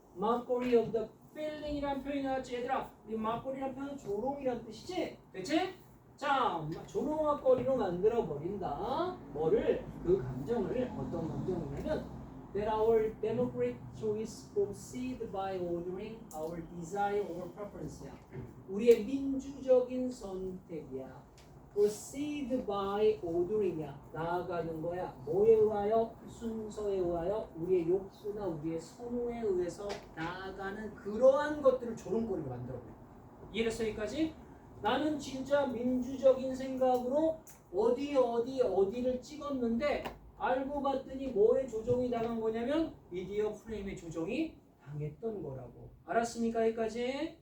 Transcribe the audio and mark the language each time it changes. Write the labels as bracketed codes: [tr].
[en] mockery of the feeling이란 표현이 나왔지. [ko] 얘들아, 이 mockery란 표현은 조롱이란 뜻이지? 됐지? 자, 조롱거리로 만들어 버린다. 뭐를? 그 감정을 어떤 감정이냐면 [en] that our democratic choice proceed by ordering our desire over preference야. [ko] 우리의 민주적인 선택이야. [en] proceed by ordering이야. [ko] 나아가는 거야. 뭐에 의하여? 순서에 의하여 우리의 욕구나 우리의 선호에 의해서 나아가는 그러한 것들을 조롱거리로 만들어 버려. 이해됐어? 여기까지? 나는 진짜 민주적인 생각으로 어디를 찍었는데 알고 봤더니 뭐에 조종이 당한 거냐면 미디어 프레임에 조종이 당했던 거라고. 알았습니까? 여기까지?